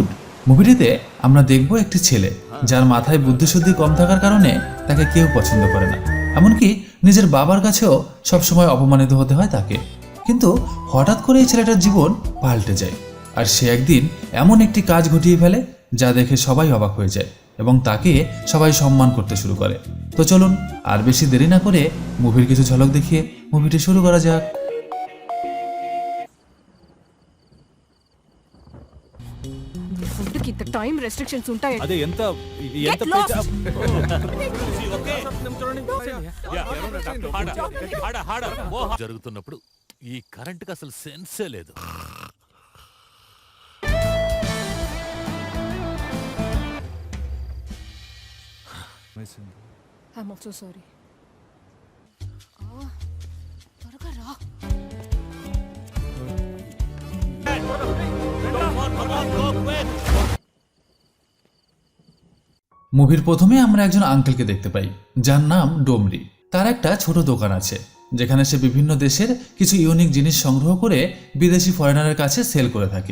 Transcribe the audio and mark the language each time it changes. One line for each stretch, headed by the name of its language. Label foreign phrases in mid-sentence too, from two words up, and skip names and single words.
Bangla: মুভিটিতে আমরা দেখব একটি ছেলে যার মাথায় বুদ্ধিশুদ্ধি কম থাকার কারণে তাকে কেউ পছন্দ করে না, এমনকি নিজের বাবার কাছেও সবসময় অপমানিত হতে হয় তাকে। কিন্তু হঠাৎ করে এই ছেলেটার জীবন পাল্টে যায়, আর সে একদিন এমন একটি কাজ ঘটিয়ে ফেলে যা দেখে সবাই অবাক হয়ে যায় এবং তাকে সবাই সম্মান করতে শুরু করে। তো চলুন আর বেশি দেরি না করে মুভির কিছু ঝলক দেখিয়ে মুভিটি শুরু করা যাক।
Telugu: ఫుడ్ కి ఇంత
English: time restrictions
Telugu: ఉంటాయి. అదే ఎంత
English: Get lost.
Telugu: జరుగుతున్నప్పుడు ఈ కరెంట్కి అసలు సెన్సే లేదు.
English: I'm also sorry.
Telugu: త్వరగా రా.
Bangla: মুভির প্রথমে আমরা একজন আঙ্কেলকে দেখতে পাই যার নাম ডোমরি। তার একটা ছোট দোকান আছে যেখানে সে বিভিন্ন দেশের কিছু ইউনিক জিনিস সংগ্রহ করে বিদেশি ফরেনারের কাছে সেল করে থাকে।